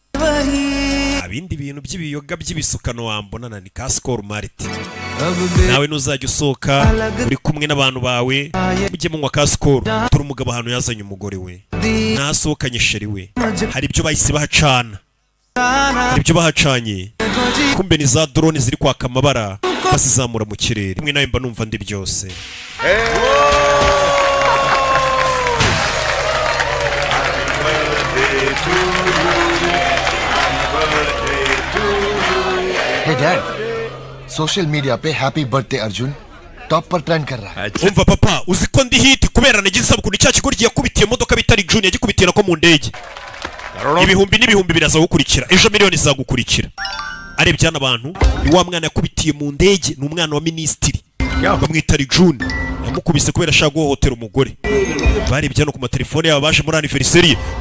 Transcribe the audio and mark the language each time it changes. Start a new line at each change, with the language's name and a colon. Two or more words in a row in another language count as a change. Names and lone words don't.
Kinyarwanda: abindi bintu by'ibiyoga by'ibisukano wambonana ni ka skol mariti nawe nuzajya usohoka uri kumwe n'abantu bawe mujye munywa ka skol turi umugabo ahantu yazanye umugore we nasohokanye sheri we hari ibyo bahise bahacana hari ibyo bahacanye kumbe ni za drone ziri kwaka amabara bazizamura mu kirere rimwe nawe mba numva ndi byose
English: Hey Dad, social media
Hindi: पे
English: happy birthday
Hindi: अर्जुन टॉप पर ट्रेंड कर रहा है
Kinyarwanda: umva papa uzi ko ndi hit kubera nagize isabukuru cya kigo yakubitiye imodoka bitari June yagikubitiye nako mu ndege ibihumbi n'ibihumbi biraza gukurikira ejo miliyoni zagukurikira arebye hano abantu ni wa mwana yakubitiye mu ndege ni umwana wa ministiri bamwita June yamukubise kubera ashaka guhohotera umugore barebye hano ku matelefone yabo baje muri anniversaire we